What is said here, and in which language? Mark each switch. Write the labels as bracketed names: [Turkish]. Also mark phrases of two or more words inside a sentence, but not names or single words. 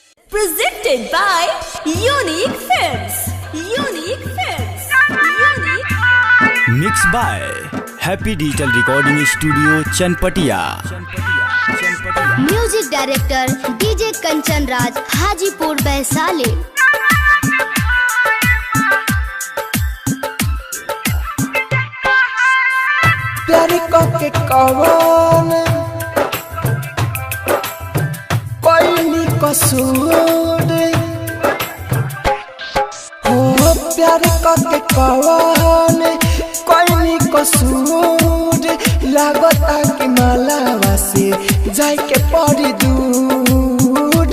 [English] Presented by Unique Films. Unique Films. Unique. Mixed by Happy Digital Recording Studio, Chanpatia. Music Director DJ Kanchan Raj, Hajipur Vaishali. [Bhojpuri] प्यारी के कवन कोई कसूर हो, प्यारी के कवन कोई कसूर लागता कि मालावा से जाए के पड़ी दूर।